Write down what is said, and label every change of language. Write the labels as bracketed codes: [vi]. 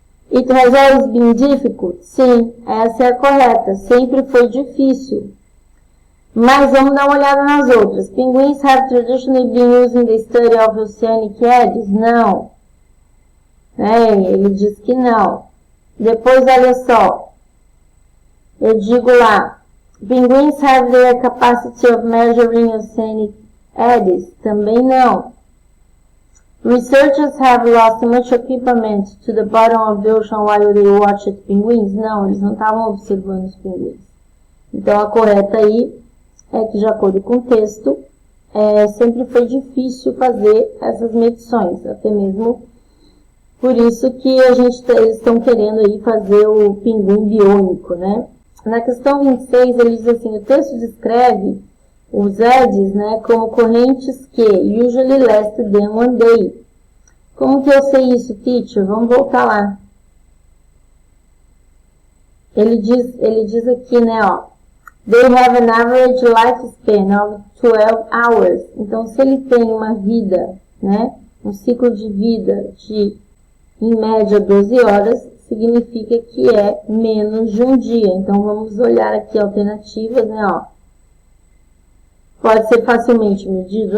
[en] It has always been difficult? [pt] Sim, essa é a correta. Sempre foi difícil. Mas vamos dar uma olhada nas outras. [en] Penguins have traditionally been used in the study of oceanic eddies? [pt] Não. Ele diz que não. Depois, olha só. Eu digo lá. [en] Penguins have their capacity of measuring oceanic eddies? [pt] Também não. [en] Researchers have lost much equipment to the bottom of the ocean while they watched penguins? [pt] Não, eles não estavam observando os pinguins. Então, a correta aí é que, de acordo com o texto, sempre foi difícil fazer essas medições, até mesmo por isso que eles estão querendo aí fazer o pinguim biônico, né? Na questão 26, ele diz assim, o texto descreve os eddies, né, como correntes que [en] usually last than one day. [pt] Como que eu sei isso, teacher? Vamos voltar lá. Ele diz aqui, né, ó, [en] they have an average lifespan of 12 hours. [pt] Então, se ele tem uma vida, né, um ciclo de vida de, em média, 12 horas, significa que é menos de um dia. Então, vamos olhar aqui alternativas, né, ó. Pode ser facilmente medido?